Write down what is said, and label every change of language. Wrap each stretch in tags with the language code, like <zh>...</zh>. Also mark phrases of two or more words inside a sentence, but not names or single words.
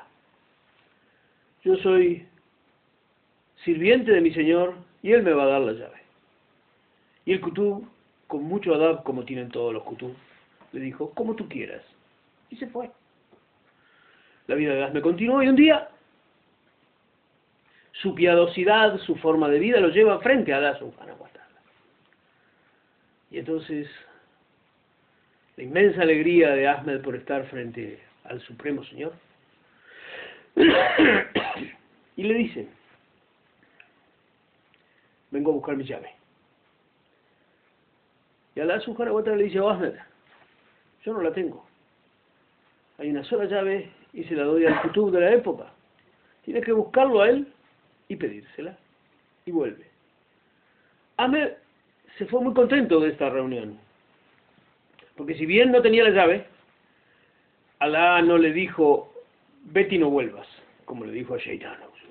<es>Yo soy sirviente de mi Señor y Él me va a dar la llave. Y el Kutub, con mucho adab, como tienen todos los Kutub, le dijo: como tú quieras. Y se fue. La vida de Ahmed continuó y un día su piadosidad, su forma de vida lo lleva frente a</es> <ar>الله سبحانه وتعالى.</ar> <es>Y entonces la inmensa alegría de Ahmed por estar frente al Supremo Señor. Y le dice: vengo a buscar mi llave. Y</es> <ar>الله سبحانه وتعالى</ar> <es>le dice: oh Ahmed, yo no la tengo. Hay una sola llave y se la doy al Kutub de la época. Tienes que buscarlo a él y pedírsela. Y vuelve. Ahmed se fue muy contento de esta reunión. Porque si bien no tenía la llave, Allah no le dijo: vete y no vuelvas, como le dijo a Shaitán.</es>